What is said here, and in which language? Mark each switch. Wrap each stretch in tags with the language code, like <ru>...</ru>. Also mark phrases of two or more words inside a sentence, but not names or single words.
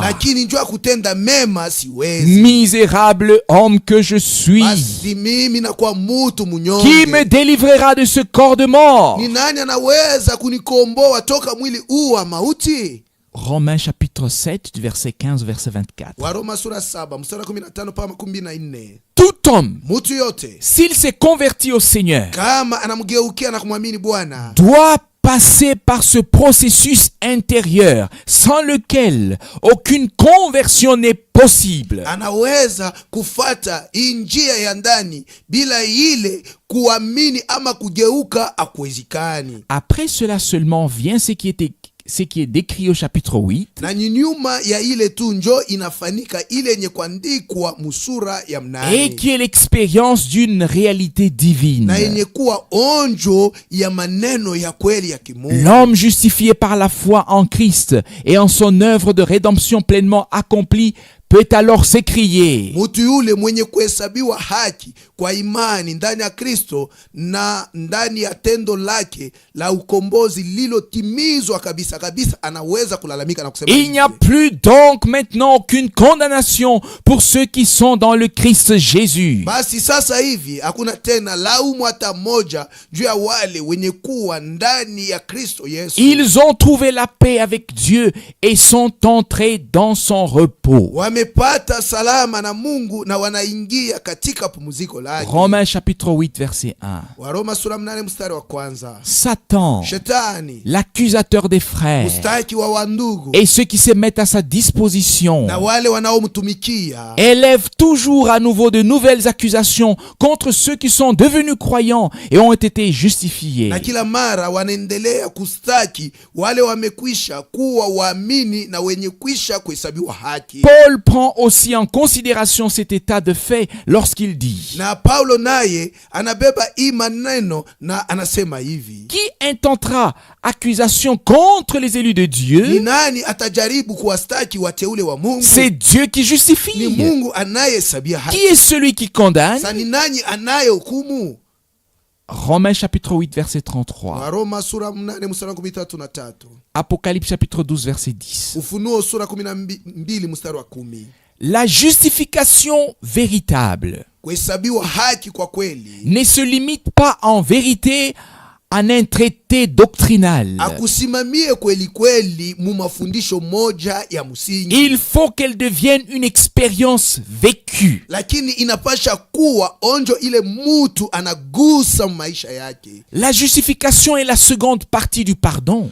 <sw>lakini njua kutenda mema siwezi.</sw> <fr>Misérable homme que je suis,</fr> <sw>Basi mimi nakuwa mutu</sw> <fr>qui</fr> <sw>munyonge.</sw> <fr>me délivrera de ce corps de mort?</fr> <sw>Ni nani anaweza kunikomboa toka mwili huu wa mauti?</sw> <fr>Romains chapitre 7, du verset 15 au verset 24.</fr> <sw>Waroma sura 7 mstari 15 mpaka 14.</sw> <fr>Tout homme,</fr> <sw>Mutu yote</sw> <fr>s'il s'est converti au Seigneur,</fr> <sw>kama anamgeukia na kumwamini Bwana</sw> <fr>doit passer par ce processus intérieur sans lequel aucune conversion n'est possible.</fr> <sw>anaweza kufata hii njia ya ndani, bila ile kuamini ama kugeuka akuwezikani.</sw> <fr>Après cela seulement vient ce qui est décrit au chapitre 8.</fr> <sw>Na nyuma ya ile tu njo inafanika ile yenye kuandikwa musura ya</sw> <fr>Et</fr> <sw>mnane,</sw> <fr>qui est l'expérience d'une réalité divine.</fr> <sw>na yenye kuwa onjo ya maneno ya kweli ya kimungu.</sw> <fr>L'homme justifié par la foi en Christ et en son œuvre de rédemption pleinement accomplie peut alors s'écrier:</fr> <sw>Mutu yule mwenye kuhesabiwa haki kwa imani ndani ya Kristo na ndani ya tendo lake la ukombozi lilotimizwa kabisa kabisa, anaweza kulalamika na kusema</sw> <fr>il n'y a plus donc maintenant aucune condamnation pour ceux qui sont dans le Christ Jésus.</fr> <sw>basi sasa hivi hakuna tena laumu hata moja juu ya wale wenye kuwa ndani ya Kristo Yesu.</sw> <fr>Ils ont trouvé la paix avec Dieu et sont entrés dans son repos.</fr> <sw>wamepata salama na Mungu na wanaingia katika pumziko lake.</sw> <fr>Romains chapitre 8 verset 1.</fr> <sw>Waroma sura 8 mstari wa kwanza.</sw> <fr>Satan,</fr> <sw>Shetani,</sw> <fr>l'accusateur des frères,</fr> <sw>mstaki wa wandugu,</sw> <fr>et ceux qui se mettent à sa disposition,</fr> <sw>na wale wanaomtumikia,</sw> <fr>élève toujours à nouveau de nouvelles accusations contre ceux qui sont devenus croyants et ont été justifiés.</fr> <sw>na kila mara wanaendelea kustaki wale wamekwisha kuwa waamini na wenye kwisha kuhesabiwa haki.</sw> <fr>Paul prend aussi en considération cet état de fait lorsqu'il dit:</fr> <sw>Na Paulo naye anabeba hii maneno na anasema hivi:</sw> <fr>qui intentera accusation contre les élus de</fr> <sw>ni</sw> <fr>Dieu?</fr> <sw>nani atajaribu kuwastaki wateule wa Mungu?</sw> <fr>C'est Dieu qui</fr> <sw>Ni</sw> <fr>justifie.</fr> <sw>Mungu anayehesabia haki.</sw> <fr>Qui est celui qui condamne?</fr> <sw>Sasa ni nani anayehukumu?</sw> <fr>Romains chapitre 8 verset 33.</fr> <sw>Waroma sura 8 mstari wa 13.</sw> <fr>Apocalypse chapitre 12 verset 10.</fr> <sw>Ufunuo sura 12 mstari wa 10.</sw> <fr>La justification véritable</fr> <sw>Kuhesabiwa haki kwa kweli</sw> <fr>ne se limite pas en vérité en un traité doctrinal.</fr> <sw>akusimamie kweli kweli mu mafundisho moja ya msingi,</sw> <fr>Il faut qu'elle devienne une expérience vécue.</fr> <sw>lakini inapasha kuwa onjo ile mutu anagusa maisha yake.</sw> <fr>La justification est la seconde partie du pardon.</fr>